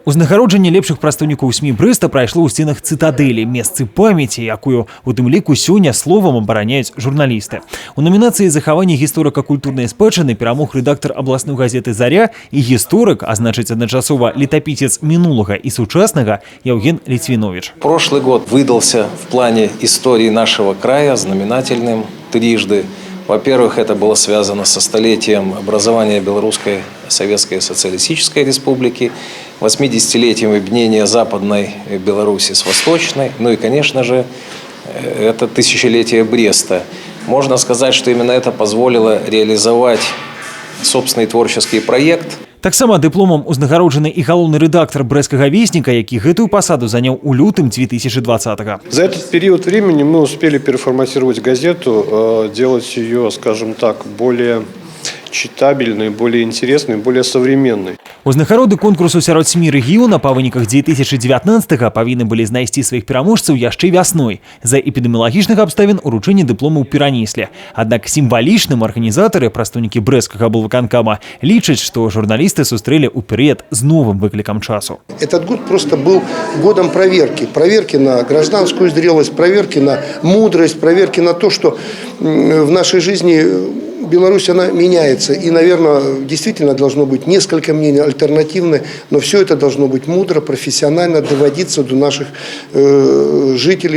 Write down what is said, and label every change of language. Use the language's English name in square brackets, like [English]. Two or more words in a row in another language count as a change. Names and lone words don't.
[Belarusian] Узнагароджанне лепшых прадстаўнікоў СМІ Брэста прайшло ў сценах цытадэлі, месцы памяці, якую у тым ліку сёння словам абараняюць журналісты. У номінацыі «Захаванне гісторыка-культурнай спадчыны» перамог рэдактар абласной газеты «Заря» і гісторык, а значыць адначасова летапісец мінулага і сучаснага Евген Литвинович. [Russian] Прошлый год выдался в плане истории нашего края знаменательным трижды. Во-первых, это было связано со столетием образования Белорусской Советской Социалистической Республики, 80-летием объединения Западной Беларуси с Восточной, ну и, конечно же, это тысячелетие Бреста. Можно сказать, что именно это позволило реализовать собственный творческий проект. [Belarusian] Таксама дыпломам узнагароджаны і галоўны рэдактар брэсцкага вестніка, які гэтую пасаду заняў у лютым 2020-го. [Russian] За этот период времени мы успели переформатировать газету, делать ее, скажем так, более читабельной, более интересной, более современной. [Belarusian] Узнагароды конкурсу сярод СМІ рэгіёна па выніках 2019-го павінны былі знайсці сваіх пераможцаў яшчэ вясной. За эпідэміялагічных абставін уручэнне дыпломаў перанеслі. Аднак сімвалічным арганізатары, прадстаўнікі брэсцкага аблвыканкама, лічаць, што журналісты сустрэлі ў перыяд з новым выклікам часу. [Russian] Этот год просто был годом проверки. Проверки на гражданскую зрелость, проверки на мудрость, проверки на то, что в нашей жизни Беларусь, она меняется. И, наверное, действительно должно быть несколько мнений альтернативных, но все это должно быть мудро, профессионально, доводиться до наших жителей.